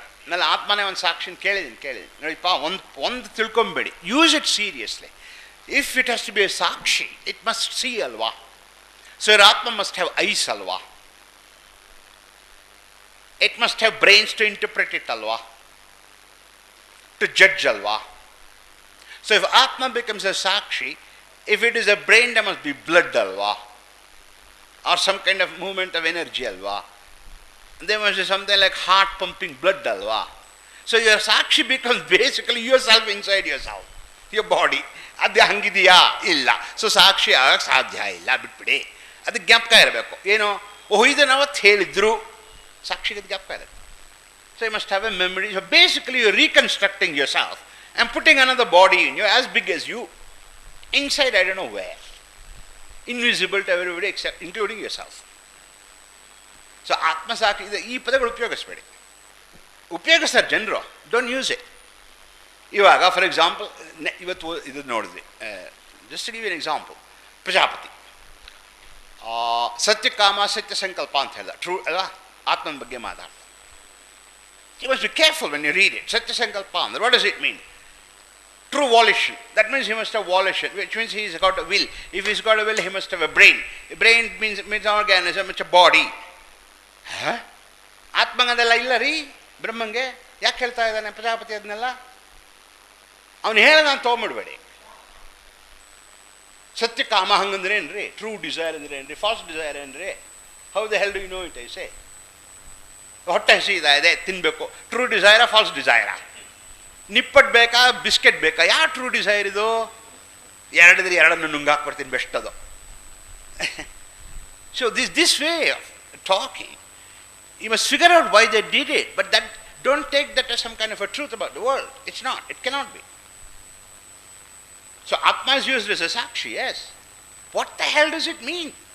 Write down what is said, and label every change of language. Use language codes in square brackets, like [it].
[kn] ನಾನು ಆತ್ಮನೇ ಒಂದು ಸಾಕ್ಷಿನ ಕೇಳಿದ್ದೀನಿ. ನೋಡಿಪ್ಪ, ಒಂದು ತಿಳ್ಕೊಂಬೇಡಿ. [en] Use it seriously. If it has to be a sakshi, it must see [kn] ಅಲ್ವಾ? [en] So your atma must have eyes ಅಲ್ವಾ? It must have brains to interpret it alwa, to judge alwa. So if Atma becomes a Sakshi, if it is a brain, there must be blood alwa, or some kind of movement of energy alwa. There must be something like heart pumping blood alwa. So your Sakshi becomes basically yourself inside yourself, your body. [kn] ಅದು ಹಂಗಿದೆಯಾ? ಇಲ್ಲ. So ಸಾಕ್ಷಿ ಆಗಕ್ಕೆ ಸಾಧ್ಯ ಇಲ್ಲ, ಬಿಟ್ಬಿಡಿ. ಅದಕ್ಕೆ ಜ್ಞಾಪಕ ಇರಬೇಕು. ಏನೋ ಇದನ್ನು ಅವತ್ತು ಹೇಳಿದ್ರು, ಸಾಕ್ಷಿಗೆ ಜ್ಞಾಪಕ ಇರುತ್ತೆ. [en] So you must have a memory. So basically you're reconstructing yourself and putting another body in you as big as you, inside I don't know where, invisible to everybody except including yourself. [kn] So Atma Sakshi, ಈ ಪದಗಳು ಉಪಯೋಗಿಸ್ಬೇಡಿ. ಉಪಯೋಗಿಸ್ತಾರೆ ಜನರು, [en] don't use it. ಇವಾಗ for example [kn] ಇವತ್ತು ಇದು ನೋಡಿದ್ವಿ, [en] Just give an example. [kn] Prajapati Satyakama ಸತ್ಯ ಸಂಕಲ್ಪ ಅಂತ ಹೇಳ್ದ, ಟ್ರೂ ಅಲ್ಲ, ಆತ್ಮನ ಬಗ್ಗೆ ಮಾತಾಡ್ದ. [en] You must be careful when you read it. ಸತ್ಯ ಸಂಕಲ್ಪ [kn] ಅಂದ್ರೆ [en] What does it mean? True volition. That means he must have volition, which means he's got a will. If he's got a will, he must have a brain. A brain means an organism, it's a body. [kn] ಆತ್ಮಂಗದೆಲ್ಲ ಇಲ್ಲ ರೀ ಬ್ರಹ್ಮಂಗೆ. ಯಾಕೆ ಹೇಳ್ತಾ ಇದ್ದಾನೆ ಪ್ರಜಾಪತಿ ಅದನ್ನೆಲ್ಲ? ಅವನು ಹೇಳ ನಾನು ತೊಗೊಂಬಿಡ್ಬೇಡಿ. ಸತ್ಯ ಕಾಮ ಹಂಗಂದ್ರೆ ಏನ್ರಿ? [en] True desire ಅಂದ್ರೆ ಏನ್ರಿ? False desire ಏನ್ರಿ? How the hell do you know it? [kn] ಐಸೆ ಹೊಟ್ಟೆ ಹಸಿ ಇದೆ ತಿನ್ನಬೇಕು. [en] True ಡಿಸೈರಾ false ಡಿಸೈರಾ? [kn] ನಿಪ್ಪಟ್ಟು ಬೇಕಾ ಬಿಸ್ಕೆಟ್ ಬೇಕಾ? ಯಾವ [en] true desire [kn] ಇದು? ಎರಡಿದ್ರೆ ಎರಡನ್ನು ನುಂಗಾಕ್ಬಿಡ್ತೀನಿ ಬೆಸ್ಟ್ ಅದು. [en] So this way of talking, you must figure out why they did it, but that don't take that as some kind of a truth about the world. It's not, it cannot be. So Atma is used as a sakshi, yes. What the hell does it mean?